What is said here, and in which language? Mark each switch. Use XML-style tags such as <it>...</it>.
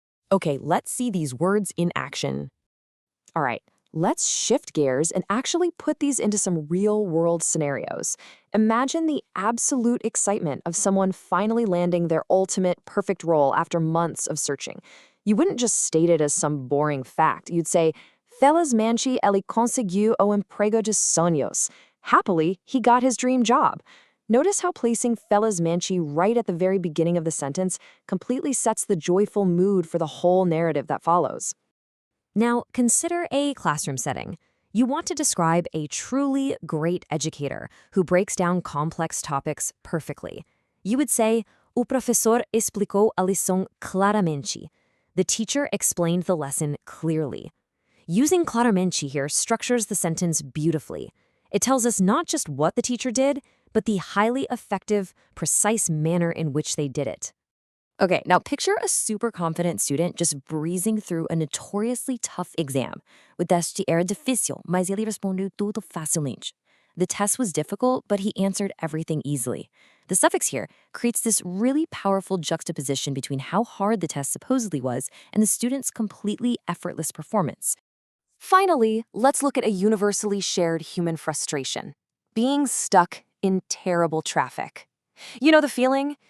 <en>Okay, let's see these words in action. All right, let's shift gears and actually put these into some real-world scenarios. Imagine the absolute excitement of someone finally landing their ultimate perfect role after months of searching. You wouldn't just state it as some boring fact. You'd say,</en> <pt>felizmente ele conseguiu o emprego de sonhos.</pt> <en>Happily, he got his dream job. Notice how placing felizmente right at the very beginning of the sentence completely sets the joyful mood for the whole narrative that follows. Now, consider a classroom setting. You want to describe a truly great educator who breaks down complex topics perfectly. You would say,</en> <pt>o professor explicou a lição claramente.</pt> <en>The teacher explained the lesson clearly. Using claramente here structures the sentence beautifully. It tells us not just what the teacher did, but the highly effective, precise manner in which they did it. Okay, now picture a super confident student just breezing through a notoriously tough exam.</en> <pt>O teste era difícil, mas ele respondeu tudo facilmente.</pt> <en>The test was difficult, but he answered everything easily. The suffix here creates this really powerful juxtaposition between how hard the test supposedly was and the student's completely effortless performance. Finally, let's look at a universally shared human frustration: being stuck in terrible traffic. You know the feeling?</en>